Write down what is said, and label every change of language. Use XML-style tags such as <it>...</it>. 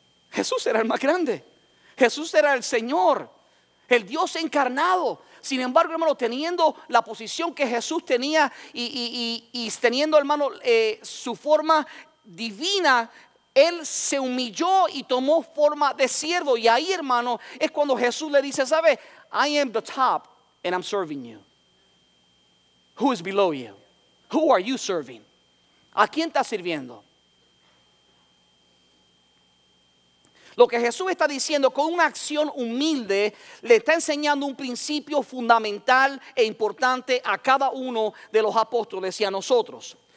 <es>Jesús era el más grande. Jesús era el Señor, el Dios encarnado. Sin embargo, hermano, teniendo la posición que Jesús tenía y teniendo, hermano, su forma divina, Él se humilló y tomó forma de siervo. Y ahí, hermano, es cuando Jesús le dice, ¿sabe?</es> <en>I am the top and I'm serving you. Who is below you? Who are you serving?</en> <es>¿A quién estás sirviendo? Lo que Jesús está diciendo con una acción humilde, le está enseñando un principio fundamental e importante a cada uno de los apóstoles y a nosotros.</es>